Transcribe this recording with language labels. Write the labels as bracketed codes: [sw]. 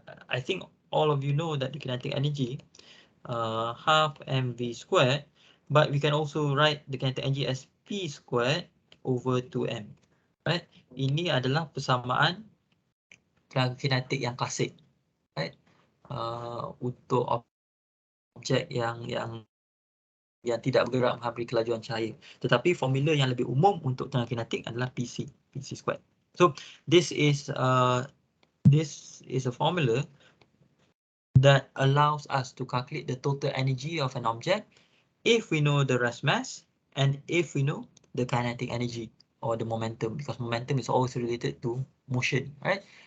[en] I think all of you know that the kinetic energy half mv squared, but we can also write the kinetic energy as p squared over 2m. Right? [ms] Ini adalah persamaan tenaga kinetik yang klasik. Right? Untuk objek yang tidak bergerak menghampiri kelajuan cahaya. Tetapi formula yang lebih umum untuk tenaga kinetik adalah PC squared. [en] So this is a formula that allows us to calculate the total energy of an object if we know the rest mass and if we know the kinetic energy or the momentum, because momentum is always related to motion, right?